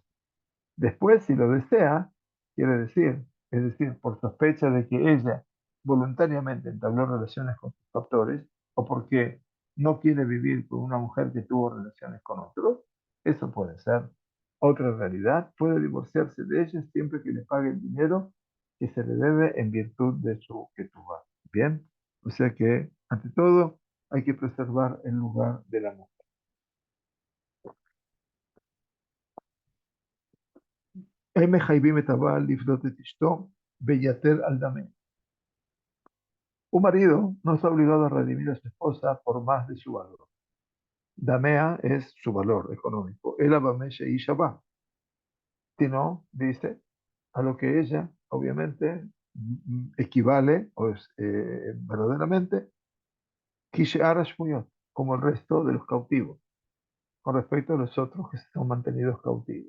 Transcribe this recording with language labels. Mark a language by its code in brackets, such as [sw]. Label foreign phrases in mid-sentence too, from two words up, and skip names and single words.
[es] Después, si lo desea, quiere decir, es decir, por sospecha de que ella voluntariamente entabló relaciones con sus captores o porque no quiere vivir con una mujer que tuvo relaciones con otros, eso puede ser otra realidad. Puede divorciarse de ella siempre que le pague el dinero que se le debe en virtud de su ketubá. Bien, o sea que, ante todo, hay que preservar el lugar de la mujer. [he] הם מחייבים את הבעל לפדות את אשתו ויתר על דמה. [es] Un marido no está obligado a redimir a su esposa por más de su valor. Damea es su valor económico. El abameshe y shabá. Sino, dice, a lo que ella, obviamente, equivale, o es verdaderamente, [he] כשאר השבויות, [es] como el resto de los cautivos, con respecto a los otros que son mantenidos cautivos.